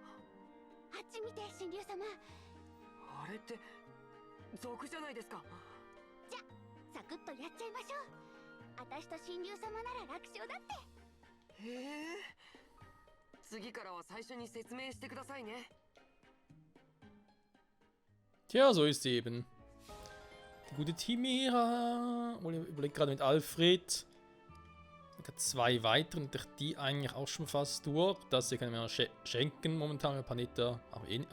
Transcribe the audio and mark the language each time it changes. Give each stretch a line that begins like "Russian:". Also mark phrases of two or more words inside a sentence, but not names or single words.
Japanese: あっち見て、神竜様。あれって賊じゃないですか。じゃサクッとやっちゃいましょう。私と神竜様なら楽勝だって。へえ、次からは最初に説明してくださいね。
German: Tja, so ist sie eben. Die gute Chimera. Ich überlege gerade mit Alfred. Ich habe 2 weitere und die eigentlich auch schon fast durch. Das hier können wir schenken momentan mit Panetta. Aber eh nicht.